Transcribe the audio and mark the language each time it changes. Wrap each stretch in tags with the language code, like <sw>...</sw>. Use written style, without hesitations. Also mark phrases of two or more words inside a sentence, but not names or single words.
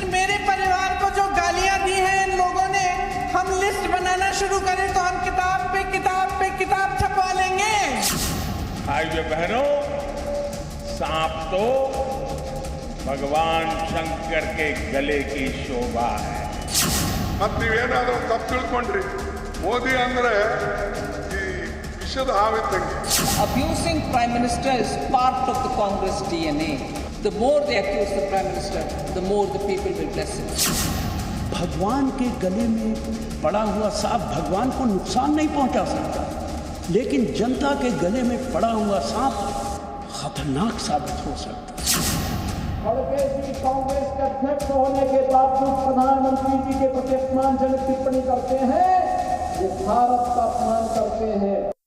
<hi>मेरे परिवार को जो गालियां दी हैं इन लोगों ने, हम लिस्ट बनाना शुरू करें तो हम किताब पे किताब पे किताब छपवा लेंगे। भाइयों बहनों, सांप तो भगवान शंकर के गले की शोभा है।</hi> <kn>मत ನೀವೇನಾದರೂ ತಪ್ಪು ತಿಳ್ಕೊಂಡ್ರಿ ಮೋದಿ ಅಂದ್ರೆ ಈ ವಿಷದ ಹಾವಿದ್ದಂಗೆ.</kn> <en>Abusing Prime Minister is part of the Congress DNA. The more they accuse the Prime Minister, the more the people will bless him.</en> <hi>भगवान के गले में पड़ा हुआ सांप भगवान को नुकसान नहीं पहुंचा सकता, लेकिन जनता के गले में पड़ा हुआ सांप खतरनाक साबित हो सकता है। खड़गे जी कांग्रेस के अध्यक्ष होने के बावजूद प्रधानमंत्री जी के प्रति अपमानजनक टिप्पणी करते हैं, ये भारत का अपमान करते हैं।</hi>